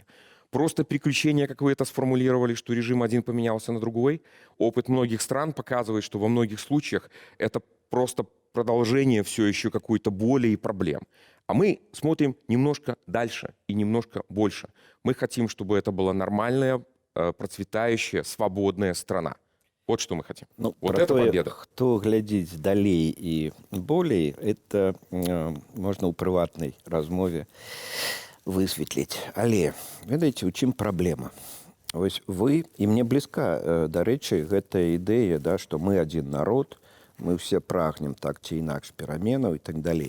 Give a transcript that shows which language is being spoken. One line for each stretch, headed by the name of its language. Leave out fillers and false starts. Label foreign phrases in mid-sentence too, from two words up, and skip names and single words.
Russian: Просто переключение, как вы это сформулировали, что режим один поменялся на другой, опыт многих стран показывает, что во многих случаях это просто продолжение все еще какой-то боли и проблем. А мы смотрим немножко дальше и немножко больше. Мы хотим, чтобы это была нормальная, процветающая, свободная страна. Вот что мы хотим. Ну, вот это победа.
Belarusian: Хто глядзіць далей і болей, это можна ў прыватнай размове высветліць. Але ведаеце, у чым праблема? Вось вы, і мне блізка, дарэчы, гэтая ідэя, да, што мы адзін народ, мы все прагнем так ці інакш пераменаў і так далей.